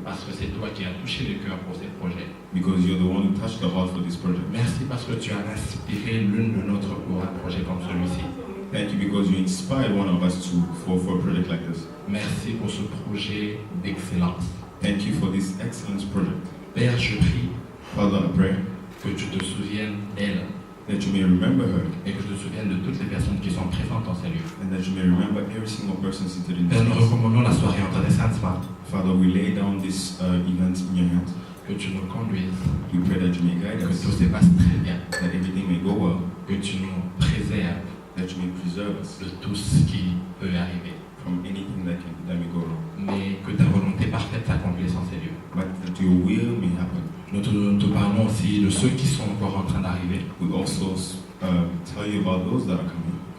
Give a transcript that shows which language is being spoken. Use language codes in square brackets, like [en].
[fr] Parce que c'est toi qui as touché le cœur pour ce projet. [en] Because you're the one who touched the heart for this project. [fr] Merci parce que tu as inspiré l'une de nôtres pour un projet comme celui-ci. [en] Thank you because you inspired one of us for a project like this. [fr] Merci pour ce projet d'excellence. [en] Thank you for this excellence project. [fr] Père, je prie, [en] Father, I pray, [fr] que tu te souviennes d'elle. [en] That you may remember her. [fr] Et que tu te souviennes de toutes les personnes qui sont présentes dans ces lieux. [en] And that you may remember every single person seated in this place. [fr] Nous recommandons la soirée entre tes saintes mains. [en] Father, we lay down this event in your hands. [fr] Que tu nous conduises. [en] We pray that you may guide us. [fr] Que tout se passe très bien. [en] That everything may go well. [fr] Que tu nous préserves. [en] That you may preserve us. [fr] De tout ce qui peut arriver. [en] From anything that may go wrong. [fr] Mais que ta volonté parfaite s'accomplisse en ces lieux. [en] But that your will may happen. [fr] Nous te parlons aussi de ceux qui sont encore en train d'arriver. [en] We also tell you about those that are coming.